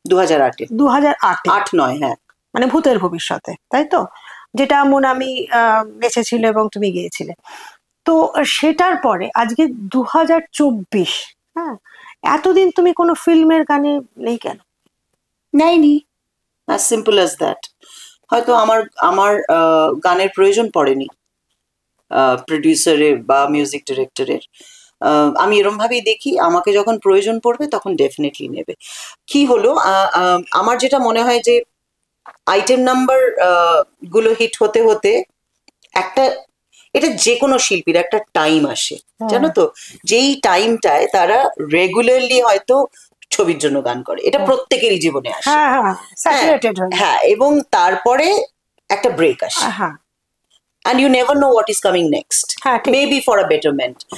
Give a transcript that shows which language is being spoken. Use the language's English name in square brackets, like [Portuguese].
[Bangla] 2008-এ। 2008-এ? 8-9, হ্যাঁ। মানে ভূতের ভবিষ্যতে, তাই তো? যেটা আমি বেঁচেছিল এবং তুমি গিয়েছিলে। তো সেটার পরে আজকে 2024, হ্যাঁ, এতদিন তুমি কোনো ফিল্মের গানে নেই কেন? নেইনি, [English] as simple as that. [Bangla] হয়তো আমার গানের প্রয়োজন পড়েনি প্রডিউসারের বা মিউজিক ডিরেক্টরের। আমি এরম ভাবেই দেখি, আমাকে যখন প্রয়োজন পড়বে তখন ডেফিনেটলি নেবে। কি হলো, আমার যেটা মনে হয় যে আইটেম নাম্বার গুলো হিট হতে হতে একটা, এটা যে কোনো শিল্পীর একটা টাইম আসে, জানো তো, যেই টাইমটায় তারা রেগুলারলি হয়তো ছবির জন্য গান করে, এটা প্রত্যেকেরই জীবনে আসে। হ্যাঁ, এবং তারপরে একটা ব্রেক আসে, [English] and you never know what is coming next, maybe for a betterment.